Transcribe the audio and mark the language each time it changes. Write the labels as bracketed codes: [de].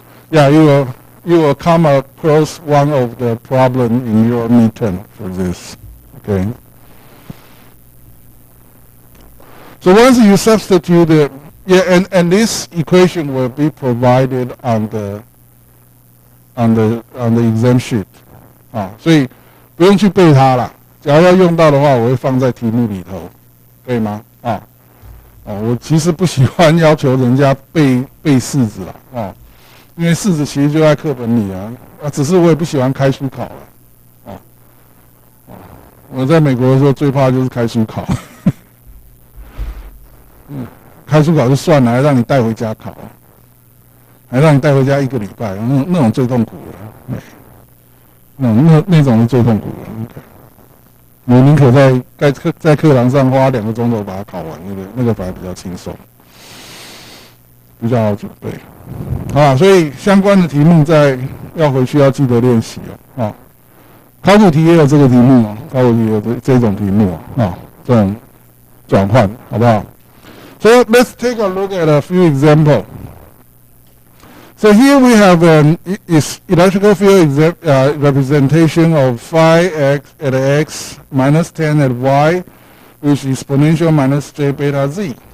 [en] Yeah, you will come across one of the problem in your midterm for this. Okay. So once you substitute it, and this equation will be provided on the exam sheet. [zh] 所以不用去背它了，只要用到的话，我会放在题目里头，可以吗？我其实不喜欢要求人家背式子了，因为式子其实就在课本里只是我也不喜欢开书考了，我在美国的时候最怕就是开书考，开书考就算了，还让你带回家考，还让你带回家1个礼拜，那种最痛苦的。那种是最痛苦的。我宁可在课堂上花2个钟头把它考完，那个反而比较轻松，比较好准备。好，所以相关的题目要回去要记得练习哦。考古题也有这个题目哦，考古题也有这种题目这种转换，好不好？ [en] So let's take a look at a few examples. So here we have an electrical field representation of phi x at x minus 10 at y, which is exponential minus j beta z.